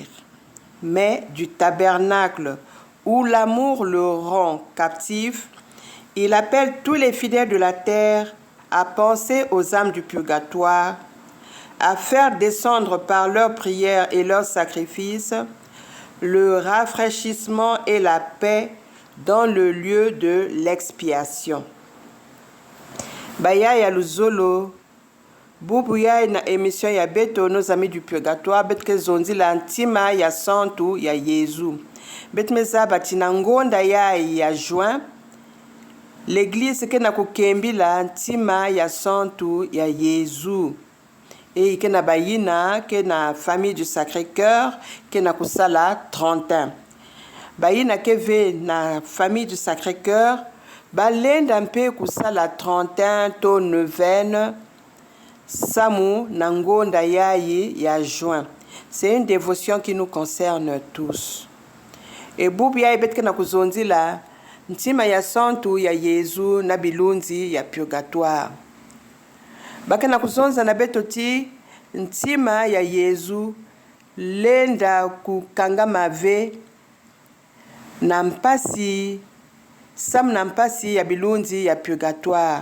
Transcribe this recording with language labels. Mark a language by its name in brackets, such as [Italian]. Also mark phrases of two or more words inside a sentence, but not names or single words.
[French] Mais du tabernacle où l'amour le rend captif, il appelle tous les fidèles de la terre à penser aux âmes du purgatoire, à faire descendre par leurs prières et leurs sacrifices le rafraîchissement et la paix dans le lieu de l'expiation. [Kituba (Democratic Republic of Congo)] Baya ya luzolo bubu ya na émission ya beto Nos Amis du Purgatoire betke zonzi la ntima ya santu ya Yesu betmeza batina ngonda ya juin l'église ke na kukembi la ntima ya santu ya Yesu et ke na bayina ke na [French] famille du Sacré-Cœur [Kituba (Democratic Republic of Congo)] ke na kusala 30 ans bayina ke ve na [French] famille du Sacré-Cœur [Kituba (Democratic Republic of Congo)] balenda mpe kusala 31 to neuvaine samu nangonda yayi ya juin. [French] C'est une dévotion qui nous concerne tous. [Kituba (Democratic Republic of Congo)] Et bubu ya ibetke na kuzonzi la ntima ya santu ya Yesu na bilunzi ya purgatoire. Baka na kuzonza na betoti ntima ya Yesu lenda kukanga mave na mpasi sam na mpasi ya bilunzi ya purgatoire.